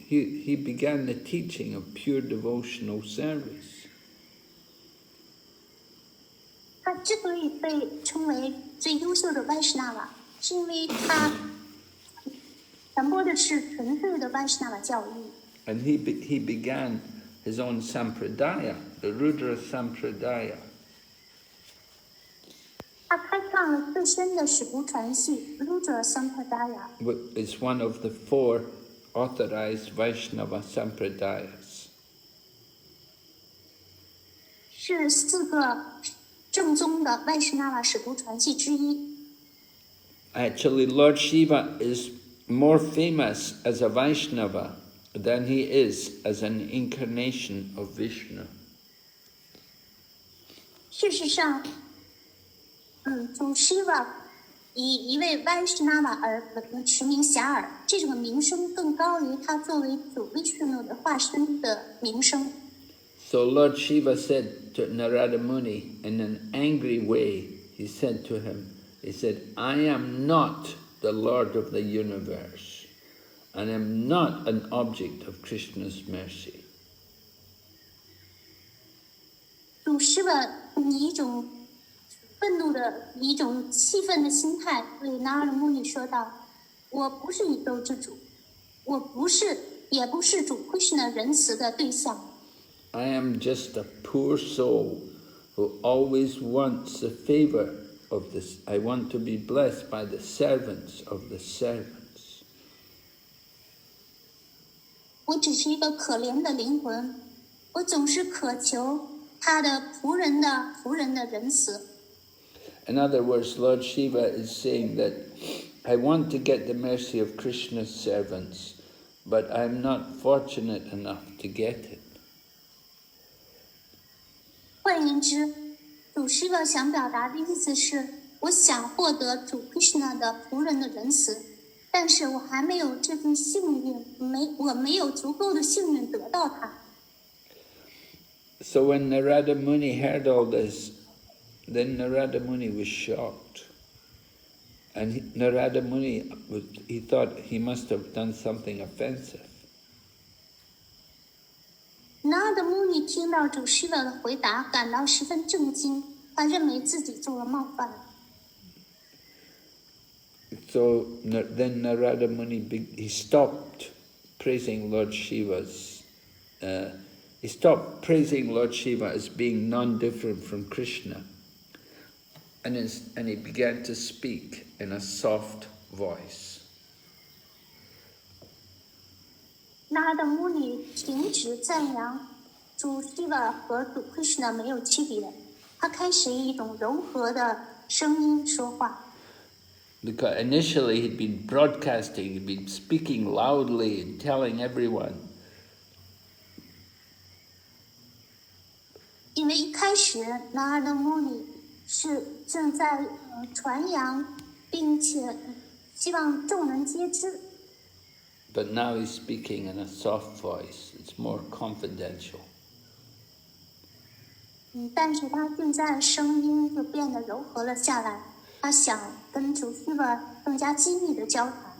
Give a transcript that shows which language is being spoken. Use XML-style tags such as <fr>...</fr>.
<en>He began the teaching of pure devotional service.</en> <zh>他之所以被称为最优秀的 Vaishnava， 是因为他传播的是纯粹的 Vaishnava 教义。</zh> <en>And he began his own sampradaya, the Rudra Sampradaya.</en> <zh>他开创了自身的使徒传系 Rudra Sampradaya，</zh> <en>It's one of the 4 authorized Vaishnava Sampradayas.</en> <zh>是4个正宗的 Vaishnava 使徒传系之一。</zh> <en>Actually, Lord Shiva is more famous as a Vaishnava than he is as an incarnation of Vishnu.</en> <zh>事实上，主 Shiva 以一位 Vaishnava 而驰名遐迩，这种名声更高于他作为主 Vishnu 的化身的名声。</zh> <en>So Lord Shiva said to Narada Muni in an angry way, he said to him, he said, I am not the Lord of the universe, and am not an object of Krishna's mercy.</en> <zh>主 Shiva 以一种愤怒的、以一种气愤的心态对 Narada Muni 说道：“我不是宇宙之主，我不是，也不是主 Krishna 仁慈的对象。”</zh> <en>I am just a poor soul who always wants the favor of this. I want to be blessed by the servants of the servants.</en> <zh>我只是一个可怜的灵魂，我总是渴求他的仆人的仁慈。</zh> <en>In other words, Lord Shiva is saying that I want to get the mercy of Krishna's servants, but I'm not fortunate enough to get it.</en> <zh>换言之，主 Shiva 想表达的意思是，我想获得主 Krishna 的仆人的仁慈，但是我还没有这份幸运，我没有足够的幸运得到它。</zh> <en>So when Narada Muni heard all this, then Narada Muni was shocked. And Narada Muni, he thought he must have done something offensive.</en> <zh>Narada Muni 听到主 Shiva 的回答，感到十分震惊，他认为自己做了冒犯。</zh> <en>So then Narada Muni, he stopped praising Lord Shiva's, he stopped praising Lord Shiva as being non-different from Krishna. And he began to speak in a soft voice.</en> <zh>Narada Muni 停止赞扬主 Shiva 和主 Krishna 没有区别，他开始以一种柔和的声音说话。</zh> <en>Because initially he'd been broadcasting, he'd been speaking loudly and telling everyone.</en> <zh>因为一开始 Narada Muni 是正在传扬，并且希望众人皆知。</zh> <en>But now he's speaking in a soft voice. It's more confidential.</en> <zh>但是他现在声音就变得柔和了下来，他想跟主 Shiva 更加亲密的交谈。</zh>